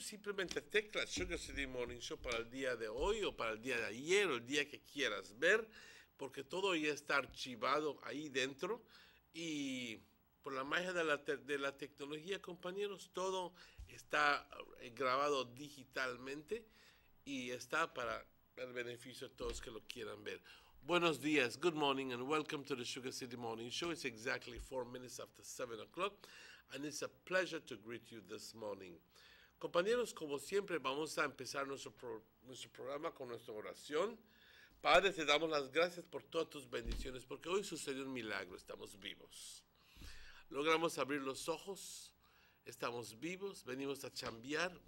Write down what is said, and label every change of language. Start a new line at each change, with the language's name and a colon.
Spanish: Simplemente tecla Sugar City Morning Show para el día de hoy o para el día de ayer o el día que quieras ver, porque todo ya está archivado ahí dentro. Y por la magia de la tecnología, compañeros, todo está grabado digitalmente y está para el beneficio de todos que lo quieran ver. Buenos días,
English: good morning, and welcome to the Sugar City Morning Show. It's exactly 4 minutes after 7 o'clock, and it's a pleasure to greet you this morning.
Spanish: Compañeros, como siempre, vamos a empezar nuestro programa con nuestra oración. Padre, te damos las gracias por todas tus bendiciones, porque hoy sucedió un milagro, estamos vivos. Logramos abrir los ojos, estamos vivos, venimos a chambear.